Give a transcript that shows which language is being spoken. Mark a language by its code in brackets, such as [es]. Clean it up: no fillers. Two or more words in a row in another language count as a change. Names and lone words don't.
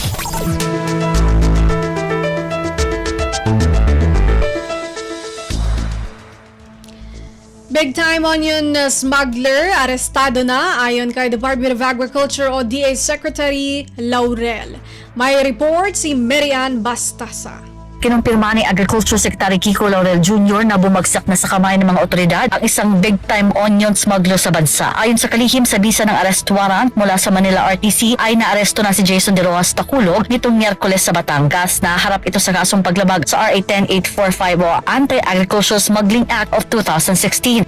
[en] Big time onion smuggler [tl] arestado na ayon kay Department of Agriculture o DA Secretary Laurel. May report si Marian Bastasa. Kinumpirma ni Agriculture Secretary Kiko Laurel Jr. na bumagsak na sa kamay ng mga otoridad ang isang [en] big-time onion smuggler [tl] sa bansa. Ayon sa kalihim sa bisa ng [en] arrest warrant [tl] mula sa Manila RTC ay naaresto na si Jason De Rojas Taculog nitong Miyerkules sa Batangas. Naharap ito sa kasong paglabag sa RA 10845 o Anti-Agricultural Smuggling Act of 2016.